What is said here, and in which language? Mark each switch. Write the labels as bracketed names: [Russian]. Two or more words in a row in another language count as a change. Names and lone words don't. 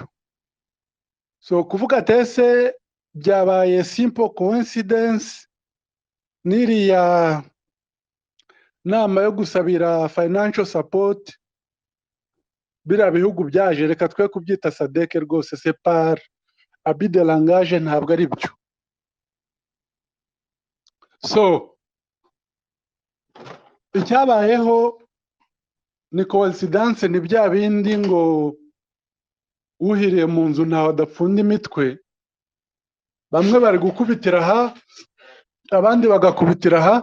[Kinyarwanda] So kuvuga tese byabaye [English] simple coincidence [Kinyarwanda] n'iriya nama yo gusabira [English] financial support [Kinyarwanda] biriya bihugu byaje, reka twe kubyita SADC rwose, [French] c'est par abus de langage, [Kinyarwanda] ntabwo ari byo. So icyabayeho ni coincidence, ni bya bindi ngo uhiriye mu nzu ntawe adapfunda imitwe. Bamwe bari gukubitira aha, abandi bagakubitira aha.